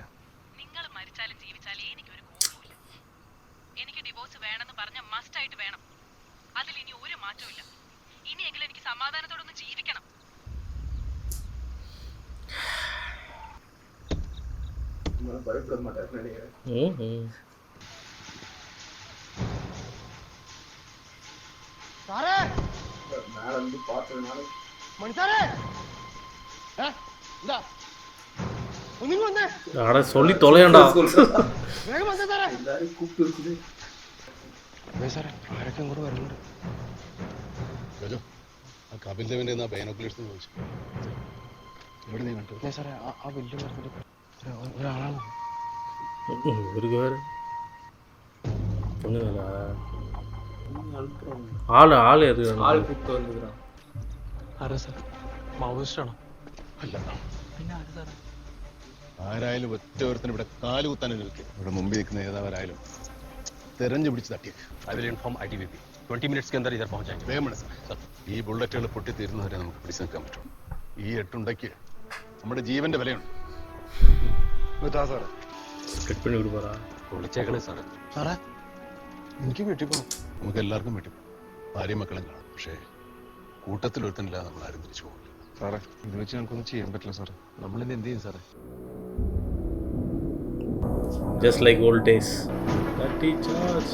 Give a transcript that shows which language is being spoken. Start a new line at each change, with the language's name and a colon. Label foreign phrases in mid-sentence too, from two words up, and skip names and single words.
Malayalam: നിങ്ങൾ മരിച്ചാലും ജീവിച്ചാലും എനിക്കൊരു കോപമില്ല എനിക്ക് ഡിവോഴ്സ് വേണമെന്ന് പറഞ്ഞ മസ്റ്റ് ആയിട്ട് വേണം അതിൽ ഇനി ഒരു മാറ്റമില്ല ഇനിയെങ്കിലും എനിക്ക് സമാധാനത്തോടൊന്ന് ജീവിക്കണം
Tamil: பயப்பட மாட்டாருன்னு நினைக்கிறேன். மேல இருந்து பார்த்ததுனால சொல்லி தொலையண்டா எல்லாரும் கூப்பிட்டு வச்சுது
Malayalam: ആരൊക്കെ ഇങ്ങോട്ട് വരുന്നുണ്ട് കപിൽ ദേവിന്റെ ബൈനോക്കുലേഴ്സ് ചോദിച്ചു എവിടെ നീ കണ്ടു സാറേ ആ വലിയ ഒരാളാണ് ഒരു ആള് ആള് ഏത് ആള് കൂപ്പിട്ട് വന്നിരുന്നു ആരാ സാർ മാവോയിസ്റ്റ് ആണോ അല്ല പിന്നെ ആര് സാറേ ആരായാലും ഒറ്റ ഒരുത്തിന് ഇവിടെ കാലുകുത്താൻ നിൽക്കുക ഇവിടെ മുമ്പിൽ നിൽക്കുന്ന ഏതാവരായാലും തെരഞ്ഞു പിടിച്ച് തട്ടിയേക്ക്
English: I will inform ITBP
Hindi: 20 minutes के अंदर इधर पहुंच जाएंगे
Malayalam: വേഗം സാർ ഈ ബുള്ളറ്റുകൾ പൊട്ടിത്തീരുന്നവരെ നമുക്ക് പിടിച്ചു നിൽക്കാൻ പറ്റും ഈ എട്ടുണ്ടയ്ക്ക് നമ്മുടെ ജീവന്റെ വിലയുണ്ട് വിളിച്ചേക്കണേ സാറേ സാറേ എനിക്ക് വീട്ടിൽ പോകാം നമുക്ക് എല്ലാവർക്കും വീട്ടിൽ പോകാം ഭാര്യയും മക്കളും കാണാം പക്ഷേ കൂട്ടത്തിൽ ഒരുത്തനില്ല നമ്മൾ ആരും തിരിച്ചു പോകില്ല സാറേ ഇത് വെച്ച് ഞങ്ങൾക്കൊന്നും ചെയ്യാൻ പറ്റില്ല സാറേ നമ്മളിന്ന് എന്ത് ചെയ്യും സാറേ
English: just like old days that charge